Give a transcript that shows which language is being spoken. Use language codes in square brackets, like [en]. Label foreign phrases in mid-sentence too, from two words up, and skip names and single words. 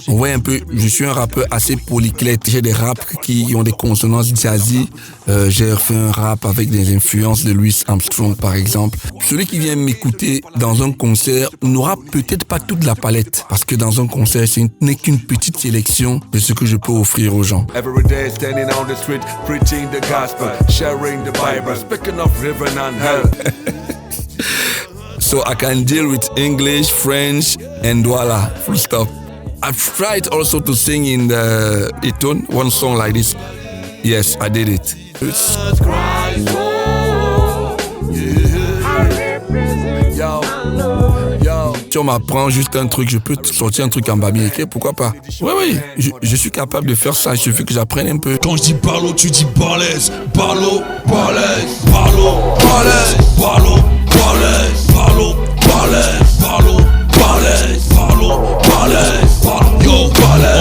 [fr] On voit un peu, je suis un rappeur assez polyclète. J'ai des raps qui ont des consonances jazzy. J'ai fait un rap avec des influences de Louis Armstrong par exemple. Celui qui vient m'écouter dans un concert n'aura peut-être pas toute la palette. Parce que dans un concert, ce n'est qu'une petite sélection de ce que je peux offrir aux gens. [en] Every day standing on the street, preaching the gospel, sharing the Bible, speaking of heaven and hell. So I can deal with English, French, and voila, full stop. I've tried also to sing in the Itone, one song like this. Yes, I did it. [fr] Si on m'apprend juste un truc, je peux sortir un truc en babiniqué, pourquoi pas? Oui, je suis capable de faire ça, il suffit que j'apprenne un peu. Quand je dis Barlo, tu dis balèze. Barlo, balèze. Barlo, balèze. Barlo, balèze. Barlo, balèze. Barlo, balèze. Barlo, balèze. Yo, balèze.